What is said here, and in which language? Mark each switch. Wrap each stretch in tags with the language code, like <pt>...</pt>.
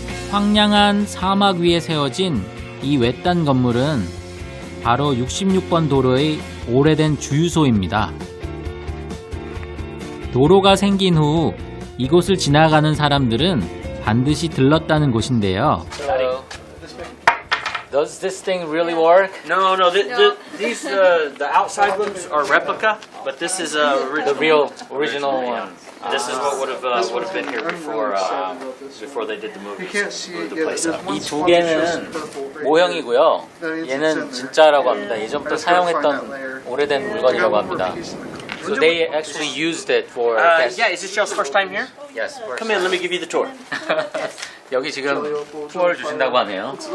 <ko>황량한 사막 위에 세워진 이 외딴 건물은 바로 66번 도로의 오래된 주유소입니다. 도로가 생긴 후 이곳을 지나가는 사람들은 반드시 들렀다는 곳인데요.</ko> <en>Does this thing really work? No. These the outside ones are replica, but this is The real original one. This is what would have been here before they did the movie. Moved the place up.</en> <ko>이 두 개는 모형이고요. 얘는 진짜라고 합니다. 예전부터 사용했던 오래된 물건이라고 합니다.</ko> <en>So they actually used it for guests. Yeah, is this y'all's first time here? Yes, first. Come in, let me give you the tour.</en> <ko>여기 지금 투어를 주신다고 하네요.</ko>